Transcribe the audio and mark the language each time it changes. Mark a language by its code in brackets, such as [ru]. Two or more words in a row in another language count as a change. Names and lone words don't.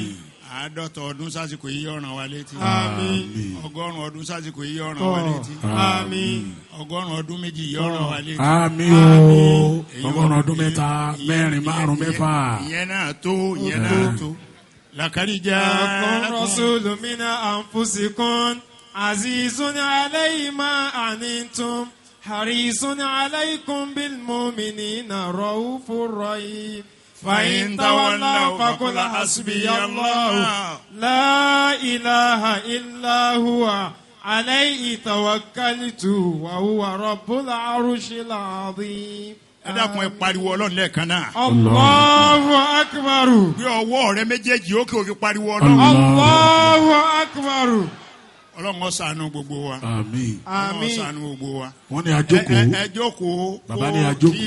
[yo] 50 ọdún sásìkò yìí ràn wá létí. àmín. 100 ọdún sásìkò yìí ràn wá létí. àmín. 100 ọdún méjì yìí ràn wá létí. àmín o 100 ọdún 3 4 5 6. ìyẹn náà tó ìyẹn náà tó. làkàríjà. [ar] رسول من أنفسكم عزيز عليه ما عنتم حريص عليكم بالمؤمنين رءوف رحيم. فإن تولوا فقل حسبي الله لا إله إلا هو عليه توكلت وهو رب العرش العظيم. [yo] ẹ dákun ẹ pariwo Ọlọ́run lẹ́ẹ̀kan náà. [ar] الله أكبر. [yo] bí ọwọ́ rẹ méjèèjì ó kí o fi pariwo Ọlọ́run. [ar] الله أكبر. [yo] Ọlọ́run ó ṣàánú gbogbo wa. àmín. Ọlọ́run ó ṣàánú gbogbo wa. wọ́n ní ajókòó. ẹ jókòó. bàbá ní ajókòó.